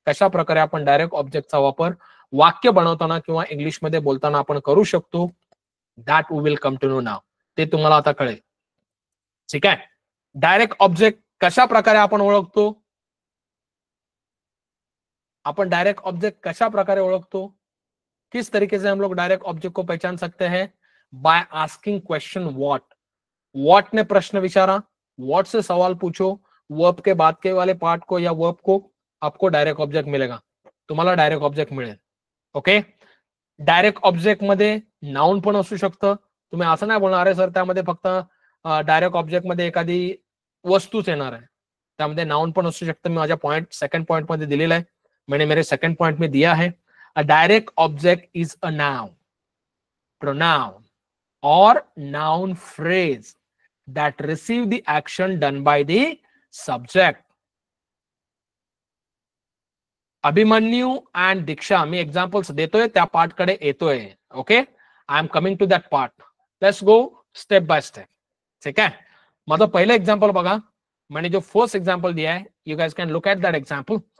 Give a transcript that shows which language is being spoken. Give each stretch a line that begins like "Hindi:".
Marathi: कशा प्रकारे आपण डायरेक्ट ऑब्जेक्टचा वापर वाक्य बनवताना किंवा इंग्लिश मध्ये बोलताना आपण करू शकतो,
English: That we will come to know now.
Marathi: ते तुम्हाला आता कळेल. ठीक आहे. डायरेक्ट ऑब्जेक्ट कशा प्रकारे आपण ओळखतो, अपन डायरेक्ट ऑब्जेक्ट कशा प्रकारे ओळखतो,
Hindi: किस तरीके से हम लोग डायरेक्ट ऑब्जेक्ट को पहचान सकते हैं,
English: By asking question what.
Marathi: What ने प्रश्न विचारा,
Hindi: व्हाट से सवाल पूछो, वर्ब के बाद के वाले पार्ट को या वर्ब को, आपको डायरेक्ट ऑब्जेक्ट मिलेगा,
Marathi: तुम्हाला डायरेक्ट ऑब्जेक्ट मिळेल. ओके. डायरेक्ट ऑब्जेक्ट मध्ये नाउन पण असू शकतं. तुम्ही असं नाही बोलणार आहे सर त्यामध्ये फक्त डायरेक्ट ऑब्जेक्ट मध्ये एखादी वस्तूच येणार आहे, त्यामध्ये नाउन पण असू शकतं. मी माझ्या पॉइंट सेकंड पॉइंट मध्ये दिलेला आहे,
Hindi: मैंने मेरे सेकंड पॉइंट में दिया है.
English: A direct object is a noun, pronoun और noun phrase that receive the action done by the subject.
Marathi: Abhimanyu and Diksha मी examples देतोय, त्या पार्ट कडे येतोय.
English: Okay, I am coming to that part. Let's go step by step.
Marathi: ठीक आहे.
Hindi: माझं पहिलं example बघा, मैंने जो फर्स्ट एग्जाम्पल दिया है,
English: You guys can look at that example.